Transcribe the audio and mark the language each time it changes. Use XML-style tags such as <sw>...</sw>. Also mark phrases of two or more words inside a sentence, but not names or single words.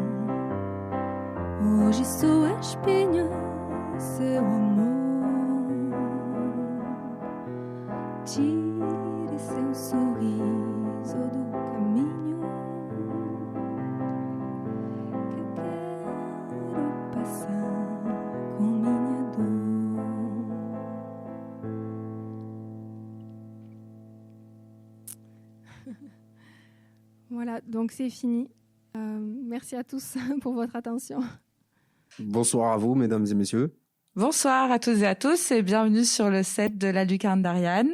<pt>Hoje sou a espinha, seu amor. Tire seu sorriso do caminho que eu quero passar com minha dor.</pt> <fr>Voilà, donc c'est fini. Merci à tous pour votre attention. Bonsoir à vous, mesdames et messieurs. Bonsoir à toutes et à tous et bienvenue sur le set de la Lucarne d'Ariane.</fr>